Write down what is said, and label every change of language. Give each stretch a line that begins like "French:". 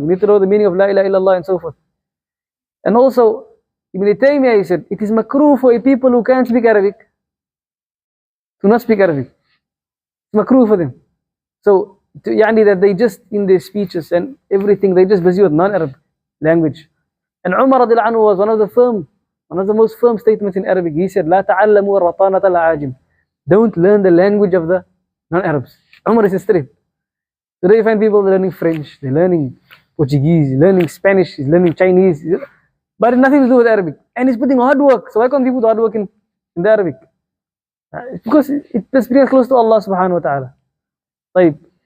English: We need to know the meaning of La ilaha illallah and so forth. And also, Ibn Taymiyyah, he said, it is makruh for a people who can't speak Arabic to not speak Arabic. It's makruh for them. So, that they just, in their speeches and everything, they just busy with non-Arab language. And Umar radiallahu anhu was one of the most firm statements in Arabic.
Arabic: He said, لا تعلموا الرطانة العاجم.
English: Don't learn the language of the non-Arabs. Umar is straight. Today you find people learning French, they're learning Portuguese, learning Spanish, learning Chinese, but it's nothing to do with Arabic. And he's putting hard work. So why can't people do hard work in the Arabic? It's because it brings us close to Allah subhanahu wa ta'ala.
Arabic: طيب.